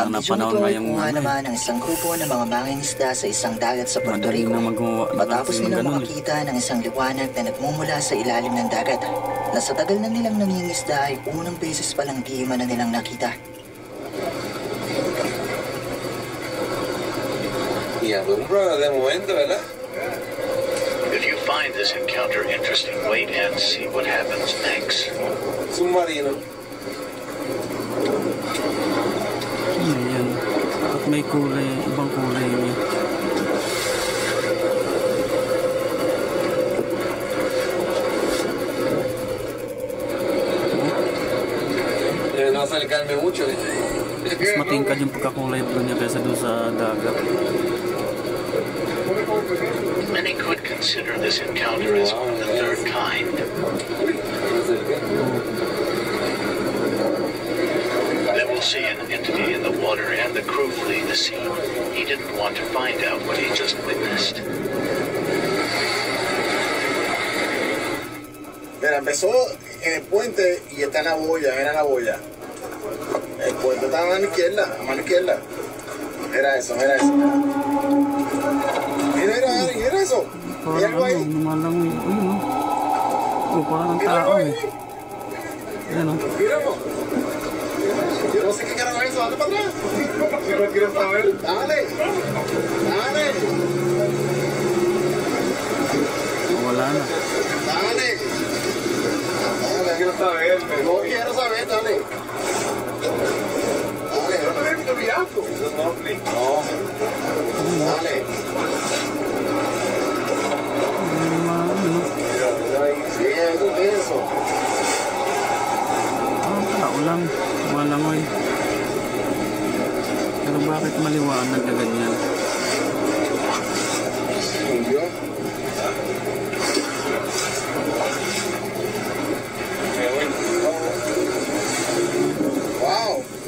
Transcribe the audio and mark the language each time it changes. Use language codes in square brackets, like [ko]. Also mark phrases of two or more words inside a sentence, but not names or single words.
[tl] Sana bidyong panahon ito ay ngayong kuha ano eh. naman ng isang grupo ng mga mangingisda sa isang dagat sa Puerto Madaling Rico. na magawa. Matapos Kasi nilang ganun eh. makakita ng isang liwanag na nagmumula sa ilalim ng dagat, na sa tagal na nilang nangingisda ay unang beses palang di man na nilang nakita. [es] Y alumbra de momento, ¿verdad? [en] If you find this encounter interesting, wait and see what happens next. [es] Submarino. [tl] Ayan. At may kulay, ibang kulay niya. [es] No acercarme mucho. [tl] Mas matingkad yung pagkakulay blue niya kaysa doon sa dagat. [en] Many could consider this encounter as the third kind. They will see an entity in the water and the crew flee the scene. He didn't want to find out what he just witnessed. [es] Mira, empezó en el puente y está en la boya, era la boya. El puente está a mano izquierda, a mano izquierda. Era eso, era eso. Mira, mira, Ari, mira eso. Mira [tl] Parang [es] algo ahí. [tl] ano, lumalangoy. Ayun o. Oh, parang ng [es] Mira [tl] tao [es] algo ahí. [tl] eh. Ayan o. [es] Míralo. Yo no sé qué carajo es eso, dale para atrás. Si no quieres saber, dale. Dale. [tl] Wala na. [es] Dale. Dale, quiero saber. No quiero saber, dale. Dale, no te ves mi asco. No. Dale. Sí, eso es eso. [tl] Tao lang. Lumalangoy. Pero bakit maliwanag na ganyan? [es] ¿Yo? Wow.